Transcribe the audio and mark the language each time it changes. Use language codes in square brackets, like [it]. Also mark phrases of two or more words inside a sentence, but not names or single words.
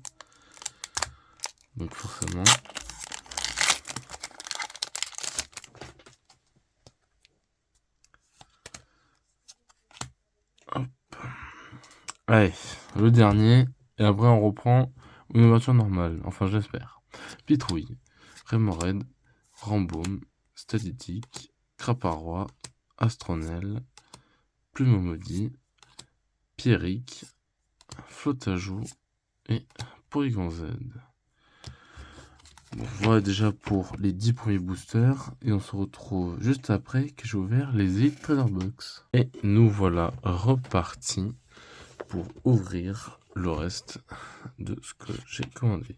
[fr] Donc forcément. Hop. Allez, le dernier. Et après on reprend une ouverture normale. Enfin j'espère. Pitrouille, Rémoraid, Rambaume, Static, Craparois, Astronel, Plumeau Maudit, Pierrick, Flotajou et Porygon Z. Bon, voilà déjà pour les 10 premiers boosters. Et on se retrouve juste après que j'ai ouvert les Elite Trader Box. Et nous voilà repartis pour ouvrir le reste de ce que j'ai commandé.